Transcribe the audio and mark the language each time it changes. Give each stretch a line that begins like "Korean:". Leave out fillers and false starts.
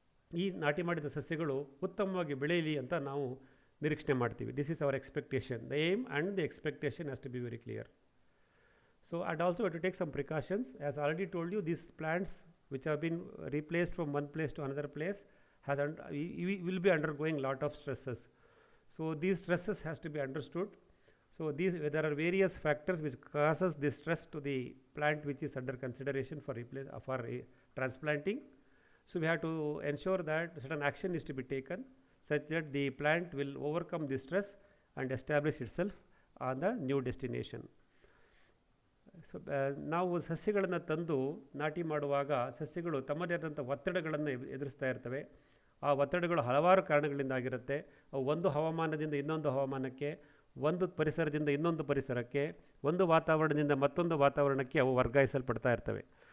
Kannada: ಈ ನಾಟಿ ಮಾಡಿದ ಸಸ್ಯಗಳು ಉತ್ತಮವಾಗಿ ಬೆಳೆಯಲಿ ಅಂತ ನಾವು ನಿರೀಕ್ಷಣೆ ಮಾಡ್ತೀವಿ.
English: This is our expectation. The aim and the expectation has to be very clear. So and also we have to take some precautions. As already told you, these plants which have been replaced from one place to another place will be undergoing lot of stresses. So these stresses has to be understood. So there are various factors which causes this stress to the plant which is under consideration for transplanting. So we have to ensure that certain action is to be taken such that the plant will overcome this stress and establish itself on the new destination.
Kannada: So ನಾವು ಸಸ್ಯಗಳನ್ನು ತಂದು ನಾಟಿ ಮಾಡುವಾಗ ಸಸ್ಯಗಳು ತಮ್ಮದೇ ಆದಂಥ ಒತ್ತಡಗಳನ್ನು ಎದುರಿಸ್ತಾ ಇರ್ತವೆ. ಆ ಒತ್ತಡಗಳು ಹಲವಾರು ಕಾರಣಗಳಿಂದ ಆಗಿರುತ್ತೆ. ಒಂದು ಹವಾಮಾನದಿಂದ ಇನ್ನೊಂದು ಹವಾಮಾನಕ್ಕೆ, ಒಂದು ಪರಿಸರದಿಂದ ಇನ್ನೊಂದು ಪರಿಸರಕ್ಕೆ, ಒಂದು ವಾತಾವರಣದಿಂದ ಮತ್ತೊಂದು ವಾತಾವರಣಕ್ಕೆ ಅವು ವರ್ಗಾಯಿಸಲ್ಪಡ್ತಾ ಇರ್ತವೆ.